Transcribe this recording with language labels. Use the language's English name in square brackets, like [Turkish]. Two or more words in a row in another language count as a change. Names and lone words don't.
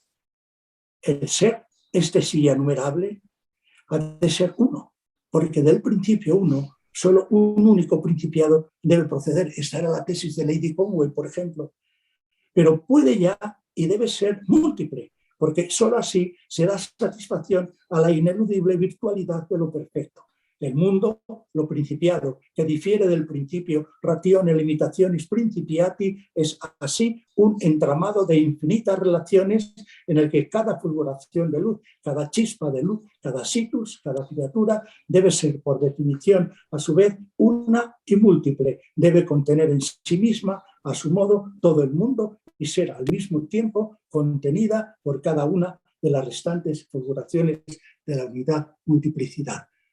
[Spanish] El ser, este sí enumerable, ha de ser uno, porque del principio uno, solo un único principiado debe proceder. Esta era la tesis de Lady Conway, por ejemplo. Pero puede ya y debe ser múltiple, porque solo así se da satisfacción a la ineludible virtualidad de lo perfecto. El mundo, lo principiado, que difiere del principio [Latin] ratione limitationis principiati, [Spanish] es así un entramado de infinitas relaciones en el que cada fulguración de luz, cada chispa de luz, cada situs, cada criatura debe ser, por definición, a su vez, una y múltiple. Debe contener en sí misma, a su modo, todo el mundo y ser al mismo tiempo contenida por cada una de las restantes fulguraciones de la unidad multiplicidad.